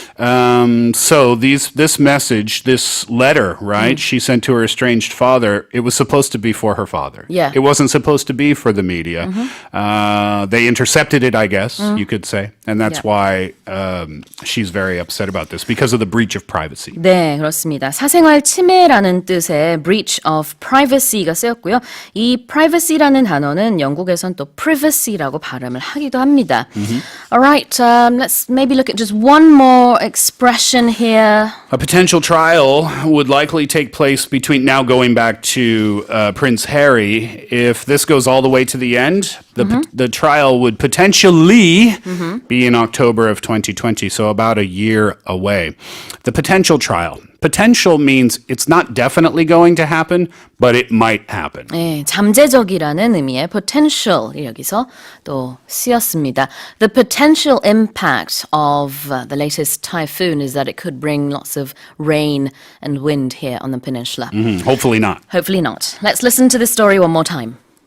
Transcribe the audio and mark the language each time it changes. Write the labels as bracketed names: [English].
[English] So this message, this letter, right, she sent to her estranged father, it was supposed to be for her father. Yeah. It wasn't supposed to be for the media. They intercepted it, I guess, you could say. And that's why she's very upset about this, because of the breach of privacy. [Korean] 네, 그렇습니다. 사생활 침해라는 뜻의 [English] breach of privacy [Korean] 가 쓰였고요. 이 privacy라는 단어는 영국에선 또 privacy라고 발음을 하기도 합니다. [English] All right, let's maybe look at just one more expression here. A potential trial would likely take place between, now going back to Prince Harry, if this goes all the way to the end, the trial would potentially be in October of 2020, so about a year away. The potential trial. Potential means it's not definitely going to happen, but it might happen. [Korean] 네, 잠재적이라는 의미의 potential이 여기서 또 쓰였습니다. [English] The potential impact of the latest typhoon is that it could bring lots of rain and wind here on the peninsula. Hopefully not. Hopefully not. Let's listen to this story one more time.